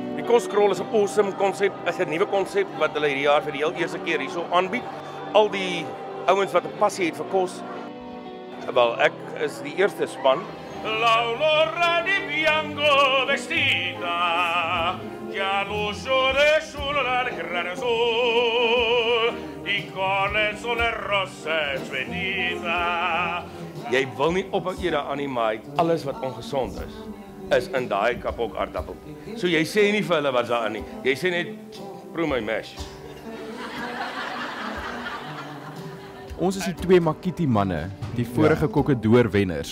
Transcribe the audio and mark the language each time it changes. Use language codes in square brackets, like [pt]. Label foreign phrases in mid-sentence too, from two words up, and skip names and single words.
[af] Koskrol is 'n awesome konsep, is 'n nuwe konsep wat hulle hierdie jaar vir die heel eerste keer hierso aanbied. Al die ouens wat 'n passie het vir kos. Wel, ek is die eerste span. [it] L'aurora di bianco vestita, già luce sulla gran sol, e con il sole rosse svenita. [af] Jy wil nie ophou eet aan nie, maar alles wat ongesond is in daai kapok aardappeltjie. So jy sê nie vir hulle wat's daarin nie. Jy sê net proe my mash. Ons is die twee Makiti manne, die vorige Kokkedoor wenners.